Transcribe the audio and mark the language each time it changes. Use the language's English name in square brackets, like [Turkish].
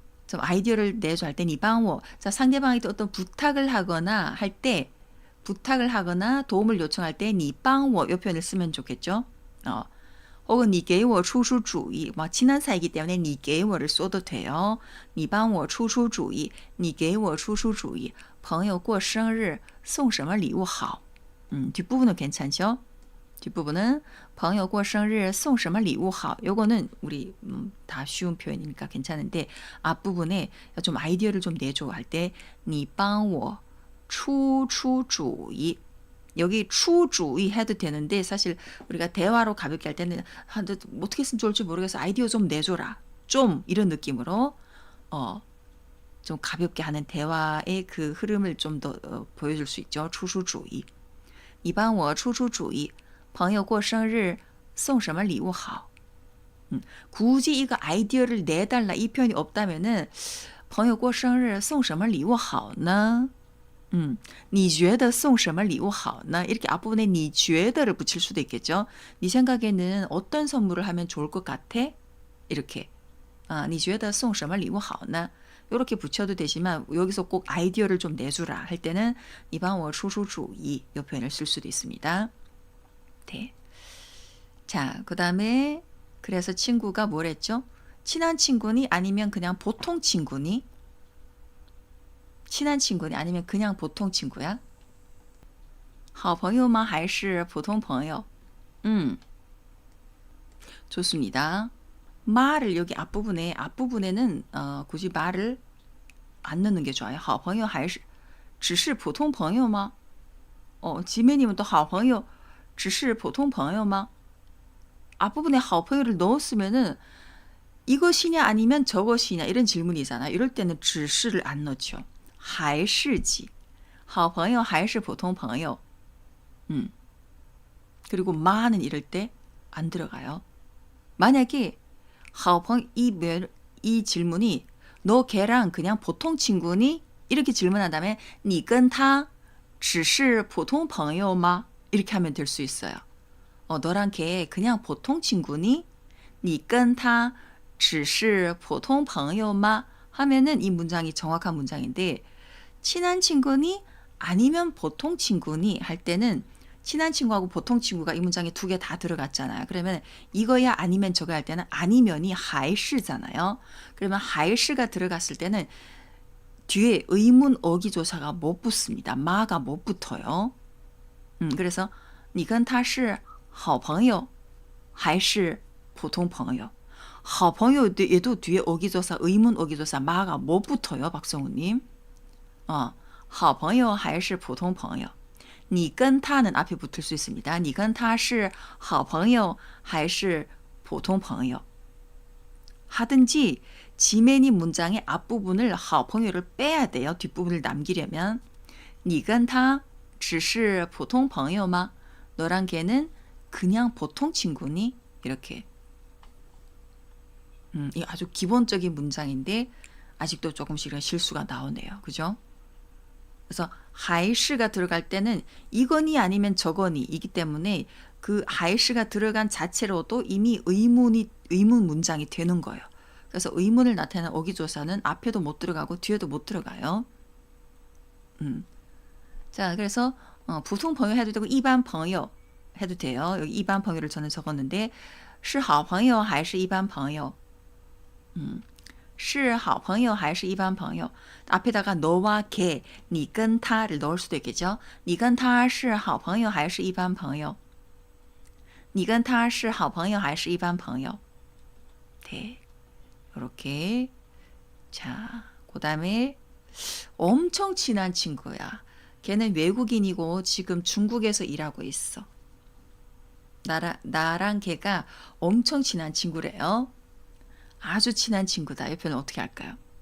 [Korean] 좀 아이디어를 내줘 할 때 니방워. 자, 상대방이 또 어떤 부탁을 하거나 할 때 부탁을 하거나 도움을 요청할 때 니방워 이 표현을 쓰면 좋겠죠. 혹은 니게워 추슈주의. 뭐 친한 사이기 때문에 니게워를 써도 돼요. [Chinese] 니방워 추슈주의. 니게워 추슈주의. 朋友过生日送什么礼物好? [Korean] 뒷부분은 괜찮죠? 뒷부분은 [Chinese] 朋友过生日送什么礼物好? [Korean] 요거는 우리 다 쉬운 표현이니까 괜찮은데 앞부분에 좀 아이디어를 좀 내줘 할 때 [Chinese] 你帮我出出主意. [Korean] 여기 추주의 해도 되는데 사실 우리가 대화로 가볍게 할 때는 어떻게 쓰면 좋을지 모르겠어. 아이디어 좀 내줘라. 좀 이런 느낌으로 좀 가볍게 하는 대화의 그 흐름을 좀 더 보여줄 수 있죠. [Chinese] 추수주의. 你帮我出出主意朋友过生日送什么礼物好? [Korean] 굳이 이거 아이디어를 내달라 이 표현이 없다면은 [Chinese] 朋友过生日送什么礼物好呢? 你觉得送什么礼物好呢? [Korean] 이렇게 앞부분에 你觉得를 붙일 수도 있겠죠. 네 생각에는 어떤 선물을 하면 좋을 것 같아? 이렇게. [Chinese] 你觉得送什么礼物好呢? [Korean] 이렇게 붙여도 되지만 여기서 꼭 아이디어를 좀 내주라 할 때는 [Chinese] 你帮我出出主意 [Korean] 이 표현을 쓸 수도 있습니다. 네. 자, 그 다음에 그래서 친구가 뭘 했죠? 친한 친구니 아니면 그냥 보통 친구니? 친한 친구니 아니면 그냥 보통 친구야? [Chinese] 好朋友吗还是普通朋友? [Korean] 좋습니다. 말을 여기 앞부분에는 굳이 말을 안 넣는 게 좋아요. [Chinese] 好朋友还是只是普通朋友吗?지매님은 또 好朋友只是普通朋友吗? [Korean] 앞부분에 好朋友를 넣었으면은 이것이냐 아니면 저것이냐 이런 질문이잖아. 이럴 때는 只是를 안 넣죠. [Chinese] 还是지. 好朋友还是普通朋友? [Korean] 그리고 마는 이럴 때 안 들어가요. 만약에 好朋友 이 질문이 너 걔랑 그냥 보통 친구니? 이렇게 질문한다면 [Chinese] 你跟他只是普通朋友吗? [Korean] 이렇게 하면 될 수 있어요. 너랑 걔 그냥 보통 친구니? [Chinese] 你跟他只是普通朋友吗? [Korean] 하면은 이 문장이 정확한 문장인데 친한 친구니? 아니면 보통 친구니? 할 때는 친한 친구하고 보통 친구가 이 문장에 두 개 다 들어갔잖아요. 그러면 이거야 아니면 저거 할 때는 아니면이 还是잖아요. 그러면 还是가 들어갔을 때는 뒤에 의문 어기조사가 못 붙습니다. 마가 못 붙어요. 그래서 [Chinese] 你跟他是好朋友还是普通朋友? [Korean] 好朋友얘도 뒤에 어기조사 의문 어기조사 마가 못 붙어요. [Chinese] 박성우님. 好朋友还是普通朋友? [Korean] 你跟他는 앞에 붙을 수 있습니다. [Chinese] 你跟他是好朋友还是普通朋友? [Korean] 하든지 지맨이 문장의 앞부분을 好朋友를 빼야 돼요. 뒷부분을 남기려면. [Chinese] 你跟他只是普通朋友吗? [Korean] 너랑 걔는 그냥 보통 친구니? 이렇게. 이 아주 기본적인 문장인데 아직도 조금씩 실수가 나오네요. 그죠? 그래서 还是가 들어갈 때는 이거니 아니면 저거니 이기 때문에 그 还是가 들어간 자체로도 이미 의문 문장이 되는 거예요. 그래서 의문을 나타내는 어기조사는 앞에도 못 들어가고 뒤에도 못 들어가요. 자, 그래서普通朋友 해도 되고 一般朋友 해도 돼요. 여기 一般朋友를 저는 적었는데 [Chinese] 是好朋友还是一般朋友? 是好朋友还是一般朋友? [Korean] 앞에다가 너와 걔, 你跟他를 넣을 수도 있겠죠. [Chinese] 你跟他是好朋友还是一般朋友?你跟他是好朋友还是一般朋友? [Korean] 네, 이렇게. 자, 그 다음에 엄청 친한 친구야. 걔는 외국인이고 지금 중국에서 일하고 있어. 나랑 걔가 엄청 친한 친구래요. 아주 친한 친구다. 이 표현은 어떻게 할까요?